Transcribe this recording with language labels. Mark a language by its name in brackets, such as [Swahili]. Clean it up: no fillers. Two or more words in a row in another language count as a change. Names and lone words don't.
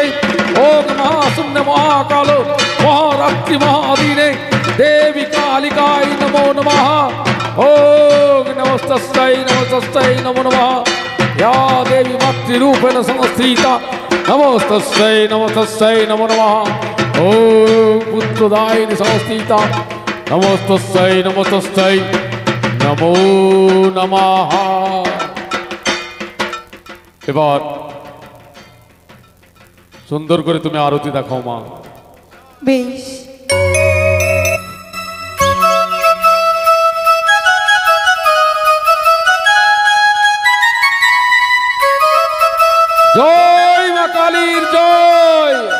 [Sanskrit] ओं महाशून्य महाकाल महारात्रि महादीने देवी कालिकाय नमो नमः ओं नमस्तस्यै नमो नमः या देवी मातृरूपेण संस्थिता नमस्तस्यै नमो नमः ओं पुत्रदायिनी संस्थिता नमस्तस्यै नमो नमः। [Bangla] এবার সুন্দর করে তুমি আরতি দেখাও মা। বেশ। জয় মা কালীর জয়।